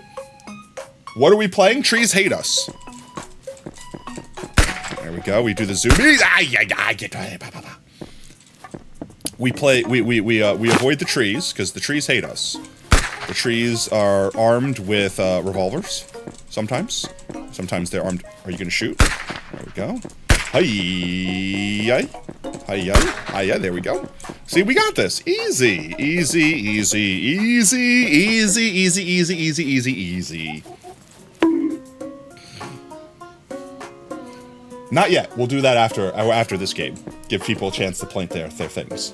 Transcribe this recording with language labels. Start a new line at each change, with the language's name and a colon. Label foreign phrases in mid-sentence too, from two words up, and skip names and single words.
English: What are we playing? Trees hate us. There we go. We do the zoomies. We play. We avoid the trees because the trees hate us. The trees are armed with revolvers. Sometimes. Sometimes they're armed. Are you gonna shoot? There we go. Hi-yi. Hi-yi. Hi-yi. There we go. See, we got this. Easy. Easy, easy, easy, easy, easy, easy, easy, easy, easy. Not yet. We'll do that after this game. Give people a chance to plant their things.